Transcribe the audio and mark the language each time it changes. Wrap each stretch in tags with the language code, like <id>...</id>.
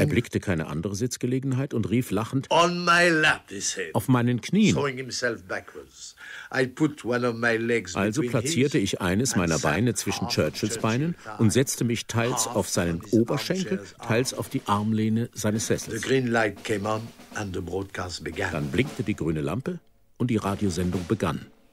<de>er blickte keine andere Sitzgelegenheit und rief lachend,</de> <en>On my lap, he said,</en> <de>auf meinen Knien.</de> <en>Throwing himself backwards. I put one of my legs</en> <de>also platzierte ich eines meiner Beine zwischen Churchills Beinen und setzte mich teils auf seinen Oberschenkel, teils auf die Armlehne seines Sessels.</de> <en>The green light came on and the broadcast began.</en> <de>Dann blinkte die grüne Lampe und die Radiosendung begann.</de>